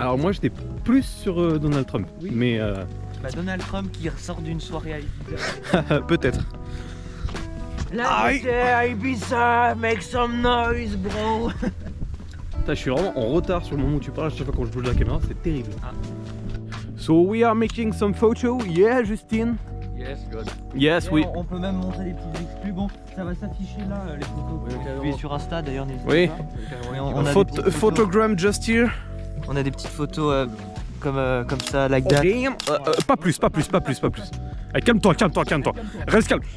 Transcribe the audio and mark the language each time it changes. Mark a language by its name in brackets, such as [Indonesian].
[French] Alors, moi, j'étais plus sur Donald Trump. Oui. Mais Bah, Donald Trump qui ressort d'une soirée à Ibiza. peut-être. Là, j'étais à Ibiza, [English] make some noise, bro. [French] Putain, je suis vraiment en retard sur le moment où tu parles. À chaque fois quand je bouge la caméra, c'est terrible. [English] So we are making some photos, yeah, Justine. Yes, good. Yes, we. [French] On peut même montrer des petits exclus. Bon, ça va s'afficher là, les photos. Puis sur Insta d'ailleurs, n'hésitez Oui. pas. Et on a des petites photos. [English] Photogram just here. [French] On a des petites photos comme ça, [English] like that. [French] Pas plus. Allez, calme-toi. Reste calme.